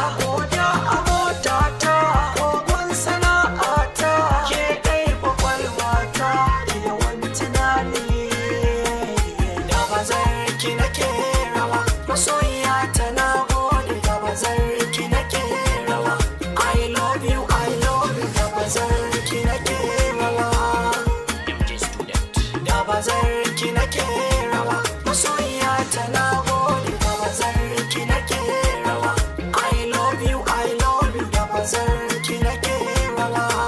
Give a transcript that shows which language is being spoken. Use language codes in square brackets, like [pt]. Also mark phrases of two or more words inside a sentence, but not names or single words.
[ha] Ko da a mota ta, ko gun sana'a ta, ke ɗai kwakwalwa ta, ke yawan tunani. Da bazar ki nake rawa, masoyiya ta na gode. Da bazar ki nake rawa, [en] I love you, I love you. [ha] Da bazar ki nake rawa, M J Student. da bazar ki nake rawa, masoyiya ta na gode. Da bazar ki nake rawa, [en] I love you, I love you. [ha] Da bazar ki nake rawa.